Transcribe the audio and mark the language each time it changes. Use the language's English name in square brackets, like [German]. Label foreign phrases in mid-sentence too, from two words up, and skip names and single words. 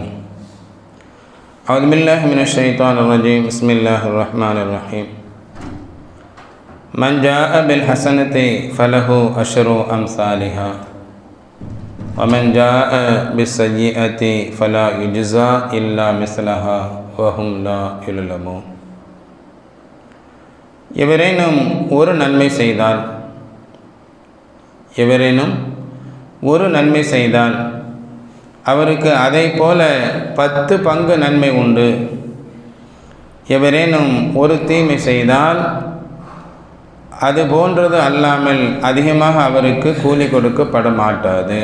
[Arabic] أعوذ بالله من الشيطان الرجيم بسم الله الرحمن الرحيم. من جاء بالحسنة فله أشر أمثالها ومن جاء بالسيئة فلا يجزى إلا مثلها وهم لا يظلمون. [Tamil] எவரேனும் ஒரு நன்மை செய்தால் அவருக்கு அதை போல 10 பங்கு நன்மை உண்டு. எவரேனும் ஒரு தீமை செய்தால் அது போன்றது அல்லாமல் அதிகமாக அவருக்கு கூலி கொடுக்கப்பட மாட்டாது.